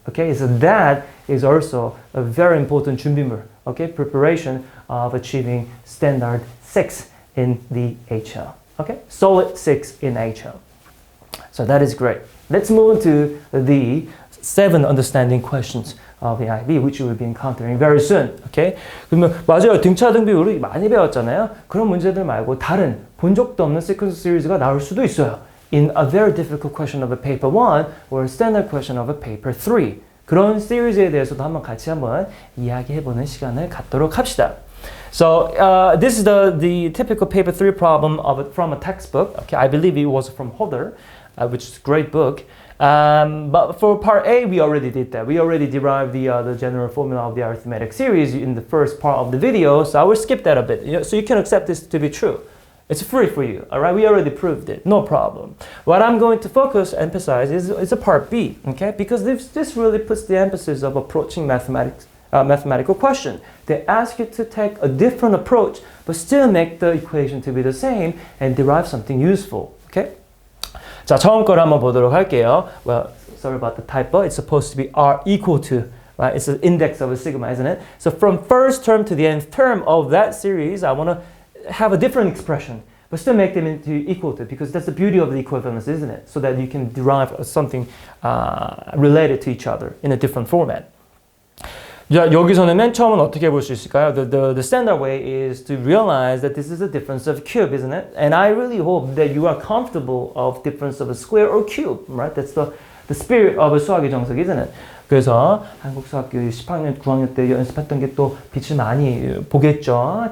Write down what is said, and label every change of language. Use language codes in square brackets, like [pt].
[en] Okay, so that is also a very important 준비물, okay, preparation of achieving standard 6 in the HL. Okay, solid 6 in HL. So that is great. Let's move on to the 7 understanding questions of the IB, which you will be encountering very soon. [ko] Okay? 그러면 맞아요. 등차등비 우리 많이 배웠잖아요. 그런 문제들 말고 다른 본 적도 없는 sequence series가 나올 수도 있어요. [en] In a very difficult question of a paper 1 or a standard question of a paper 3. [ko] 그런 series에 대해서도 같이 한번 이야기해보는 시간을 갖도록 합시다. [en] So this is the typical paper 3 problem from a textbook. Okay, I believe it was from Hodder, which is a great book. But for part A, we already did that. We already derived the general formula of the arithmetic series in the first part of the video, so I will skip that a bit. So you can accept this to be true. It's free for you, all right? We already proved it, no problem. What I'm going to emphasize is a part B, okay? Because this really puts the emphasis of approaching mathematical question. They ask you to take a different approach, but still make the equation to be the same and derive something useful, okay? [ko] 자, 처음 거를 한번 보도록 할게요. [en] Well, sorry about the typo. It's supposed to be R equal to, right? It's the index of a sigma, isn't it? So from first term to the nth term of that series, I want to have a different expression, but still make them into equal to, because that's the beauty of the equivalence, isn't it? So that you can derive something related to each other in a different format. [ko] 자, 여기서는 맨 처음은 어떻게 볼 수 있을까요? [en] The standard way is to realize that this is a difference of cube, isn't it? And I really hope that you are comfortable of difference of a square or cube, right? That's the spirit of a 수학의 정석, isn't it? [ko] 그래서 한국수학교 10학년, 9학년 때 연습했던 게 또 빛을 많이 보겠죠.